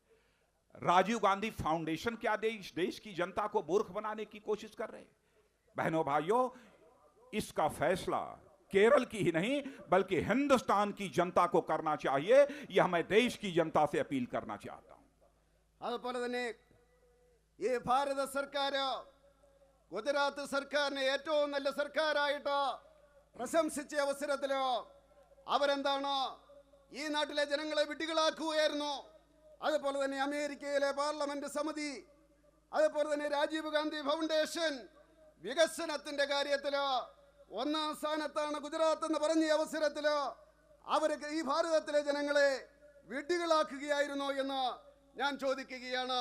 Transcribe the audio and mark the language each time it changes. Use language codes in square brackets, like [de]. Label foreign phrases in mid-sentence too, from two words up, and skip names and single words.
[hi] राजीव गांधी फाउंडेशन क्या इस देश की जनता को मूर्ख बनाने की कोशिश कर रहे हैं? बहनों भाइयों, इसका फैसला केरल की ही नहीं बल्कि हिंदुस्तान की जनता को करना चाहिए। यह मैं देश की जनता से अपील करना चाहता हूं। [ml] അതുപോലെ തന്നെ ഈ ഭാരത സർക്കാർ ഗുജറാത്ത് സർക്കാരിനെ ഏറ്റവും നല്ല സർക്കാരായിട്ട് പ്രശംസിച്ച അവസരത്തിൽ അവരെന്താണ് ഈ നാട്ടിലെ ജനങ്ങളെ വിഡ്ഢികളാക്കുകയായിരുന്നു. അതുപോലെ തന്നെ അമേരിക്കയിലെ പാർലമെന്റ് സമിതി, അതുപോലെ തന്നെ രാജീവ് ഗാന്ധി ഫൗണ്ടേഷൻ വികസനത്തിന്റെ കാര്യത്തിൽ ഒന്നാം സ്ഥാനത്താണ് ഗുജറാത്ത് എന്ന് പറഞ്ഞ അവസരത്തിൽ അവർക്ക് ഈ ഭാരതത്തിലെ ജനങ്ങളെ വിഡ്ഢികളാക്കുകയായിരുന്നു എന്ന് ഞാൻ ചോദിക്കുകയാണ്.